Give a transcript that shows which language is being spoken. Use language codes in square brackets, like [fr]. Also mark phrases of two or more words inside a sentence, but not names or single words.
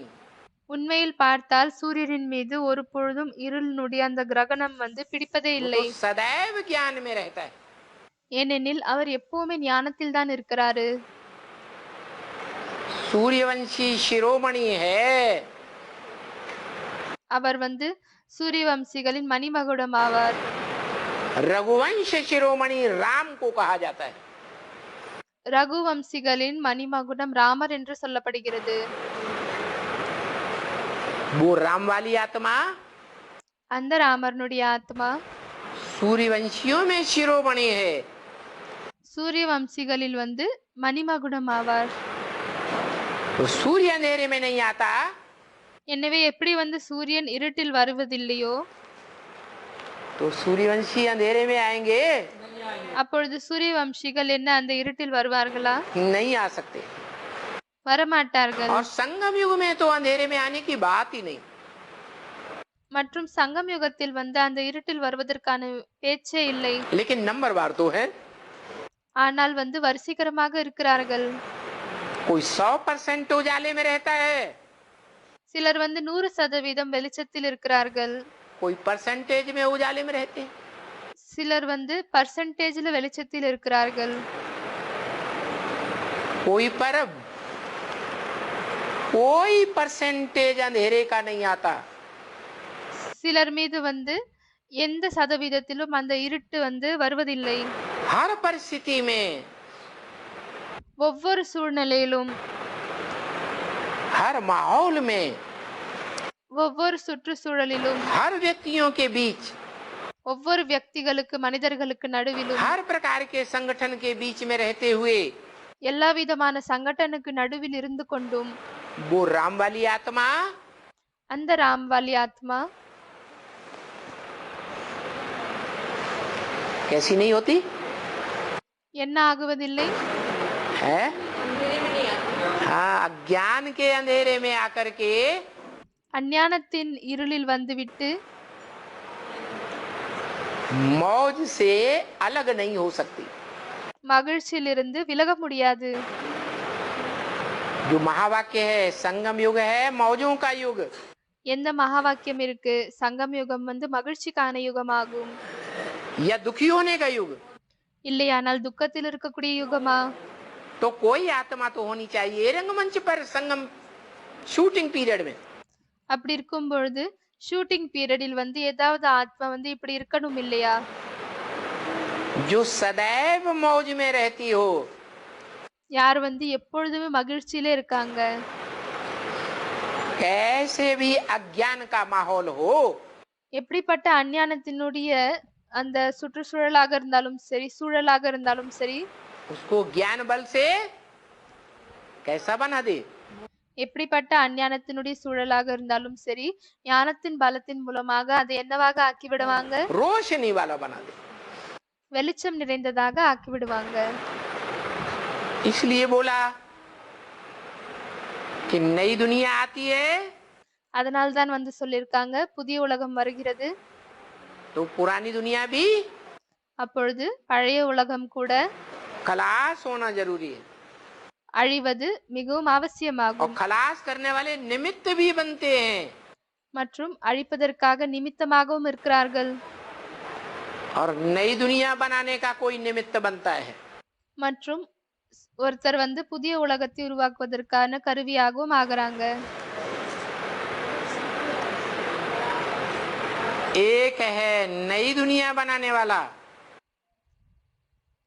[ta] உண்மையில் பார்த்தால் சூரியனின் மீது ஒரு பொழுதும் இருளினுடைய அந்த கிரகணம் வந்து பிடிப்பதே [hi] वो [ta] இல்லை. [hi] तो सदैव ज्ञान में रहता है। [ta] ஏனெனில் அவர் எப்பவுமே ஞானத்தில் தான் இருக்கிறாரு. [hi] सूर्यवंशी शिरोमणि है, [ta] அவர் வந்து சூரிய வம்சிகளின் மணிமகுடம் ஆவார். [hi] रघुवंश शिरोमणि राम को कहा जाता है। [ta] ரகு வம்சிகளின் மணிமகுடம் ராமர் என்று சொல்லப்படுகிறது. [hi] वो राम वाली आत्मा [ta] அந்த ராமர்னுடைய ஆத்மா [hi] सूर्यवंशियों में शिरोमणि है। [ta] சூரிய வம்சிகளில் வந்து மணிமகுடம் ஆவார். [hi] तो सूर्य अंधेरे में नहीं आता, [ta] எனவே எப்படி வந்து சூரியன் இருட்டில் வருவதில்லையோ [hi] तो सूर्यवंशी अंधेरे में आएंगे [ta] அப்பொழுது சூரிய வம்சிகள் என்ன அந்த இருட்டில் வருவார்களா? [hi] नहीं आ सकते। [ta] வரமாட்டார்கள். [hi] और संगम युग में तो अंधेरे में आने की बात ही नहीं। [ta] மற்றும் சங்கம் யுகத்தில் வந்து அந்த இருட்டில் வருவதற்கான பேச்சே இல்லை. [hi] लेकिन नंबरवार तो है, [ta] ஆனால் வந்து வரிசைகரமாக இருக்கிறார்கள். [hi] कोई 100% उजाले में रहता है, [ta] சிலர் வந்து 100% வெளிச்சத்தில் இருக்கிறார்கள். [hi] कोई परसेंटेज में उजाले में रहते हैं। [ta] சிலர் வந்து பர்சன்டேஜ்ல வெளிச்சத்தில் இருக்கிறார்கள். [hi] कोई परसेंटेज अंधेरे का नहीं आता। [ta] சிலர் மீது வந்து எந்த சதவீதத்திலும் அந்த இருட்டு வந்து வருவதில்லை. [hi] हर परिस्थिति में, [ta] ஒவ்வொரு சூழ்நிலையிலும், [hi] हर माहौल में, [ta] ஒவ்வொரு சுற்றுச்சூழலிலும், [hi] हर व्यक्तियों के बीच, [ta] ஒவ்வொரு व्यक्तिகளுக்கு மனிதர்களுக்கு நடுவிலும், [hi] हर प्रकार के संगठन के बीच में रहते हुए [ta] எல்லா விதமான சங்கடனுக்கு நடுவில் இருந்து கொண்டும் [hi] वो राम वाली आत्मा [ta] அந்த ராம்வாலி ஆத்மா [hi] कैसी नहीं होती [ta] என்ன ஆகுவதில்லை? [hi] है? हाँ, अज्ञान के अंधेरे में आकर के [ta] அஞ்ஞானத்தின் இருளில் வந்துவிட்டு [hi] मौज से अलग नहीं हो सकती। [ta] மகிழ்ச்சியிலிருந்து விலக முடியாது. [hi] जो महावाक्य है, संगम युग है मौजों का युग, [ta] எந்த மகா வாக்கியம் இருக்கு? சங்கம் யுகம் வந்து மகிழ்ச்சிக்கான யுகமாகும். [hi] या दुखी होने का युग, [ta] இல்லையானால் துக்கத்தில் இருக்கக்கூடிய யுகமா? [hi] तो कोई आत्मा तो होनी चाहिए रंगमंच पर संगम [en] shooting period [hi] में। [ta] அப்படி இருக்கும் பொழுது [en] shooting period [ta] வந்து ஏதாவது ஆத்மா வந்து இப்படி இருக்கணும் இல்லையா? [hi] जो सदैव मौज में रहती हो, [ta] யார் வந்து எப்பொழுதுமே மகிழ்ச்சியிலே இருக்காங்க. [hi] कैसे भी अज्ञान का माहौल हो, [ta] எப்படிப்பட்ட அஞ்ஞானத்தினுடைய அந்த சுற்றுச்சூழலாக இருந்தாலும் சரி, சூழலாக இருந்தாலும் சரி, [hi] उसको ज्ञान बल से कैसा बना दे, [ta] எப்படிப்பட்ட அஞ்ஞானத்தினுடைய சூழலாக இருந்தாலும் சரி, ஞானத்தின் பலத்தின் மூலமாக அதை என்னவாக ஆக்கிவிடுவாங்க? [hi] रोशनी वाला बना दे। [ta] வெளிச்சம் நிறைந்ததாக ஆக்கிவிடுவாங்க. [hi] इसलिए बोला कि नई दुनिया आती है [ta] அதனால் தான் வந்து சொல்லியிருக்காங்க புதிய உலகம் வருகிறது. [hi] तो पुरानी दुनिया भी [ta] அப்பொழுது பழைய உலகம் கூட [hi] खलास होना जरूरी है। [ta] அழிவது மிகவும் [hi] और [ta] அவசியமாகும். [hi] खलास करने वाले निमित्त भी बनते हैं, [ta] மற்றும் அழிப்பதற்காக நிமித்தமாகவும் இருக்கிறார்கள். [hi] और नई दुनिया बनाने का कोई निमित्त बनता है। [ta] மற்றும் ஒருத்தர் வந்து புதிய உலகத்தை உருவாக்குவதற்கான கருவியாகவும் ஆகுறாங்க. [hi] एक है नई दुनिया बनाने वाला,